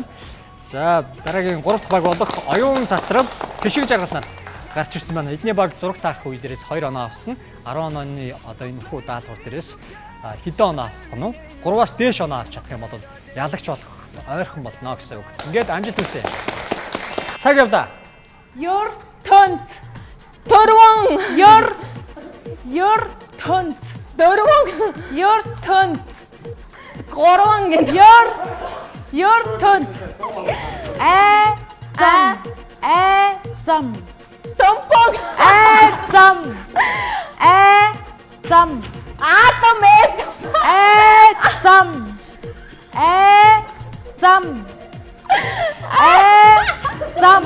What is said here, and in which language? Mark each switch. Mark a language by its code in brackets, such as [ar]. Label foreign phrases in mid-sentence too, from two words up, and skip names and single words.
[mn] За дараагийн 3 дахь баг болох оюун затрал хишиг жаргалнаар гарч ирсэн байна. Эдний баг зураг таах үе дээрээс 2 оноо авсан. 10 онооны одоо энэ хүү даалгавар дээрээс хэдэн оноо авах нь вэ? 3-аас дээш оноо авч чадах юм бол ялагч болох ойрхон болно гэсэн үг. Ингээд амжилт хүсье. Цаг явлаа. [en] Your turn. Дөрвөн. Your turn. Дөрвөн. Your turn. [mn] Гурван гэнэ. [en] Your turn. [mn] Зам. Томпог. Зам. Атом. Зам.